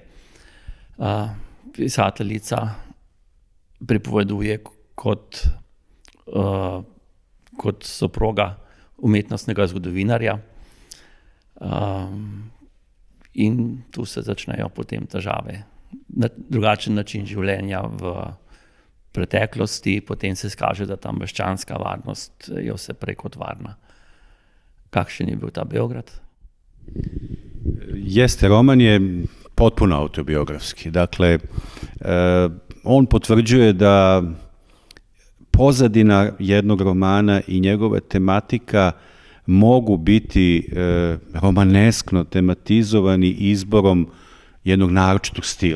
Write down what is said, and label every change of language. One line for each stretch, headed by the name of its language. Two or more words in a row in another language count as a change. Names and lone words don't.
Slovenian: Pisateljica pripoveduje kot soproga umetnostnega zgodovinarja in tu se začnejo potem težave. Drugačen način življenja v preteklosti, potem se skaže, da ta meščanska varnost je vse prej kot varna. Kakšen je bil ta Beograd?
Serbian: Jeste, roman je potpuno autobiografski. Dakle, on potvrđuje da pozadina jednog romana i njegova tematika mogu biti romaneskno tematizovani izborom jednog naročitog stila.